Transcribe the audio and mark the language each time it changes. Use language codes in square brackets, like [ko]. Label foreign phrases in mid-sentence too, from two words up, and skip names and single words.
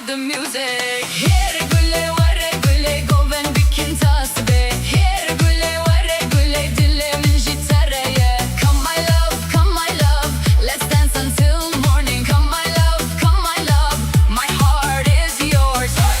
[ku] music. Here gule ware gule goven bikin tasbe. Here gule ware gule dilimin jitareye. [en] Come my love, let's dance until morning. Come my love, my heart is yours.